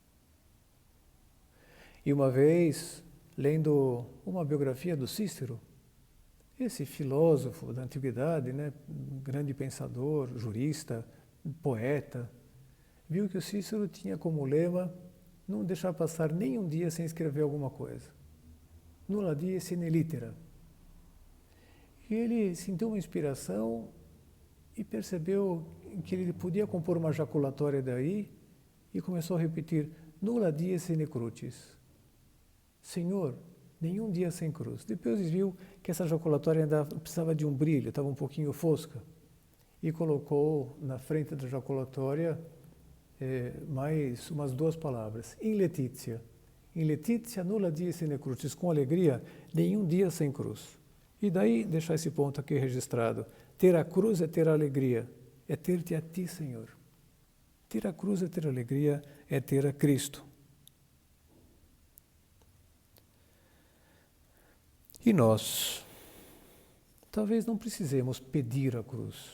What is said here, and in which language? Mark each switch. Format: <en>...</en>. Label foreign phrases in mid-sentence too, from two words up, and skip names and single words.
<pt>E uma vez, lendo uma biografia do Cícero, esse filósofo da antiguidade, né, grande pensador, jurista, poeta, viu que o Cícero tinha como lema, não deixar passar nem um dia sem escrever alguma coisa.</pt> <la>Nulla die sine litera.</la> <pt>E ele sentiu uma inspiração e percebeu que ele podia compor uma jaculatória daí e começou a repetir:</pt> <la>Nulla die sine crucis.</la> <pt>Senhor, nenhum dia sem cruz. Depois ele viu que essa jaculatória ainda precisava de um brilho, estava um pouquinho fosca. E colocou na frente da jaculatória mais umas 2 palavras:</pt> <la>in Laetitia. In Laetitia nulla die sine crucis.</la> <pt>Com alegria, nenhum dia sem cruz. E daí, deixar esse ponto aqui registrado: ter a cruz é ter a alegria, é ter-te a ti, Senhor. Ter a cruz é ter a alegria, é ter a Cristo. E nós, talvez não precisemos pedir a cruz.</pt>